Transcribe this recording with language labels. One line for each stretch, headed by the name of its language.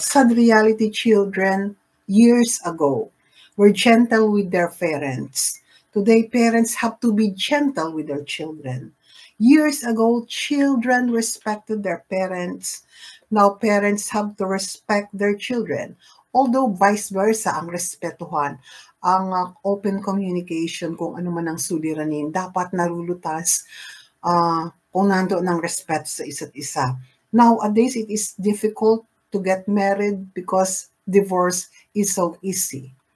English: Sad reality, children years ago were gentle with their parents. Today, parents have to be gentle with their children. Years ago, children respected their parents. Now, parents have to respect their children. Although vice versa
Filipino: ang respetuhan, ang open communication, kung ano man ang suliranin, dapat narulutas kung nandoon ang respect sa isa't isa.
English: Nowadays, it is difficult to get married because divorce is so easy.